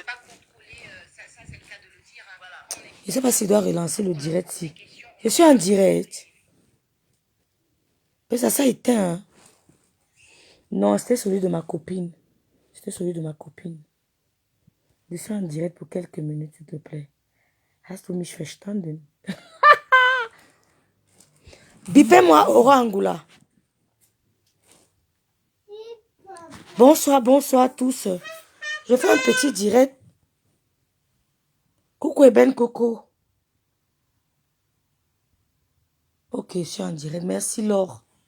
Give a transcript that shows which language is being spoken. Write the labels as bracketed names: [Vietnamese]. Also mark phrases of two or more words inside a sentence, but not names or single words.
[French] Ça c'est le cas de le dire, hein, voilà. Je ne sais pas s'il doit relancer le direct. Si. Je suis en direct. Mais ça a éteint. Hein? Non, c'était celui de ma copine. C'était celui de ma copine. Je suis en direct pour quelques minutes, s'il te plaît. [German] Hast du mich verstanden? [French] Bipez-moi, Aura Angoula. Bonsoir, bonsoir à tous. Je fais un petit direct. Coucou Eben Coco. Ok, je suis en direct. Merci Laure.